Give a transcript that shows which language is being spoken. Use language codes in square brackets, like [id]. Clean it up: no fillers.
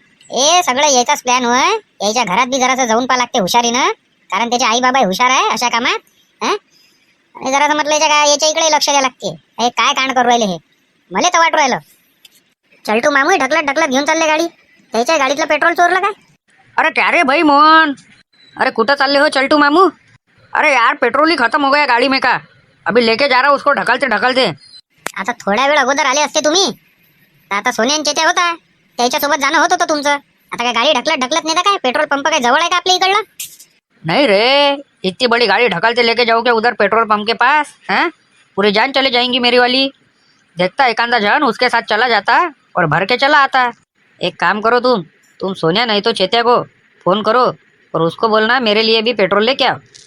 [mr] हे सगळं यायचाच प्लॅन होय. याच्या घरात बी जरासं जाऊन पा लागते हुशारीनं, कारण त्याचे आई बाबा हुशार आहे अशा कामात. आणि जरासं म्हटलं याच्या इकडे लक्ष द्यावं लागते. हे काय कांड करू राहिले हे मला तर वाटू राहिलं. चलटू मामू ढकलत ढकलत घेऊन चालले गाडी. त्याच्या गाडीतलं पेट्रोल चोरलं काय? [hi] अरे क्या रे भाई [mr] मोहन, अरे कुठं चालले हो चलटू मामू? [hi] अरे यार पेट्रोल ही खत्म हो गया गाड़ी में का, अभी लेके जा रहा हूँ उसको ढकलते ढकलते. [mr] आता थोड्या वेळ अगोदर आले असते तुम्ही तर आता सोन्यांचे ते होता त्याच्यासोबत जाणं होत होतं तुमचं. आता काय गाडी ढकलत ढकलत नाही काय? पेट्रोल पंप काय जवळ आहे का आपल्या इकडला? [hi] नहीं रे, इतनी बड़ी गाड़ी ढकलते लेके जाओगे उधर पेट्रोल पंप के पास? हैं, पूरी जान चले जाएंगी मेरी वाली. देखता एकांदा जन उसके साथ चला जाता और भर के चला आता. एक काम करो तुम सोनिया नहीं तो चेत्या को फोन करो और उसको बोलना मेरे लिए भी पेट्रोल लेके आओ.